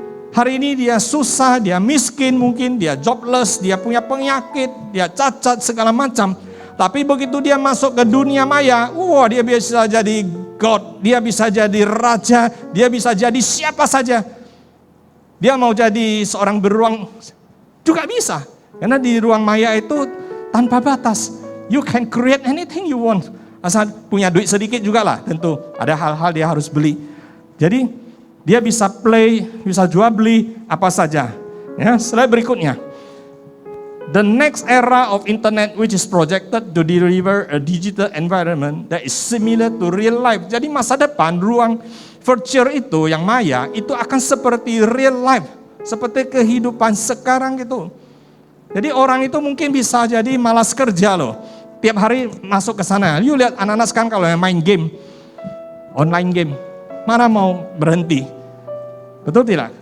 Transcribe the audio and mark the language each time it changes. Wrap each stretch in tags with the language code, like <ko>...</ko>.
<id>Hari ini dia susah, dia miskin mungkin, dia jobless, dia punya penyakit, dia cacat segala macam. Tapi begitu dia masuk ke dunia maya, wah dia bisa jadi God, dia bisa jadi raja, dia bisa jadi siapa saja. Dia mau jadi seorang beruang juga bisa. Karena di ruang maya itu tanpa batas.</id> <en>You can create anything you want.</en> <id>Asal punya duit sedikit juga lah tentu. Ada hal-hal dia harus beli. Jadi dia bisa play, bisa jual beli apa saja. Ya, slide berikutnya.</id> <en>The next era of internet which is projected to deliver a digital environment that is similar to real life.</en> <id>Jadi masa depan ruang virtual itu yang maya itu akan seperti real life, seperti kehidupan sekarang gitu. Jadi orang itu mungkin bisa jadi malas kerja loh. Tiap hari masuk ke sana. You lihat anak-anak sekarang kalau main game, online game, mana mau berhenti? Betul tidak?</id>